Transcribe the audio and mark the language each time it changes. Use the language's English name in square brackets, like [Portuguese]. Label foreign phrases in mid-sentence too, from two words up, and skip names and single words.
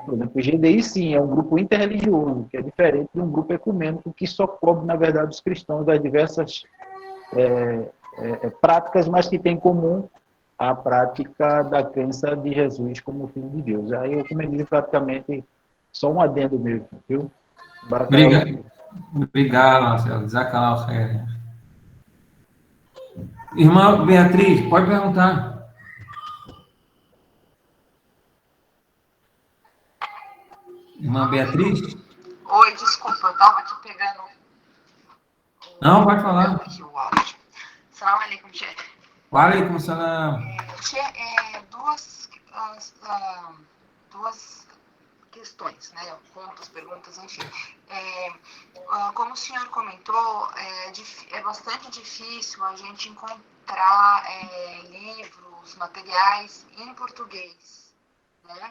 [Portuguese] Por exemplo, o GDI, sim, é um grupo interreligioso, que é diferente de um grupo ecumênico que só cobre, na verdade, os cristãos das diversas práticas, mas que têm em comum a prática da crença de Jesus como Filho de Deus. Aí o ecumenismo praticamente só um adendo mesmo, viu? Obrigado, Marcelo. [Arabic] جزاك الله خير. [Portuguese] Irmã Beatriz, pode perguntar. Irmã Beatriz? Oi, desculpa, eu estava aqui pegando Não, pode falar. aqui o áudio. [Arabic] سلام عليكم, chefe. وعليكم السلام. [Portuguese] Duas questões, né? Pontos, perguntas, enfim. Como o senhor comentou, é bastante difícil a gente encontrar livros, materiais em português, né?